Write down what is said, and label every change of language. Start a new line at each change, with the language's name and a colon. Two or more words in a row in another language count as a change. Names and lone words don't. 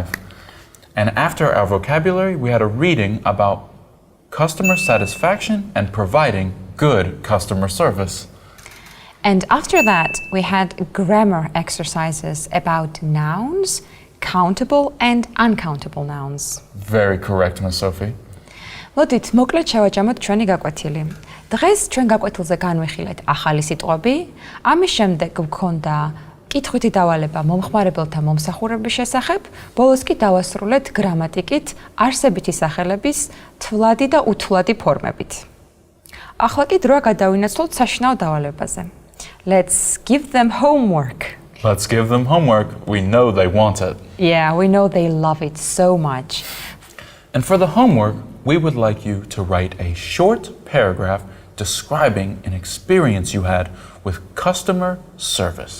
English: And after our vocabulary, we had a reading about customer satisfaction and providing good customer service. And after that, we had grammar exercises about nouns, countable and uncountable nouns. Very correct, Miss Sophie.
Georgian: მოდით მოკლედ შევაჯამოთ ჩვენი გაკვეთილი. დღეს ჩვენ გაკვეთილზე განვიხილეთ ახალი სიტყვები, ამის შემდეგ გვქონდა კითხვითი დავალება მომხმარებელთა მომსახურების შესახებ, ბოლოს კი დავასრულეთ გრამატიკით არსებითი სახელების თვლადი და უთვლადი ფორმებით. ახლა კი დროა გადავინაცვლოთ საშინაო დავალებაზე.
English: Let's give them homework. Let's give them homework. We know they want it. Yeah, we know they love it so much. And for the homework, we would like you to write a short paragraph describing an experience you had with customer service.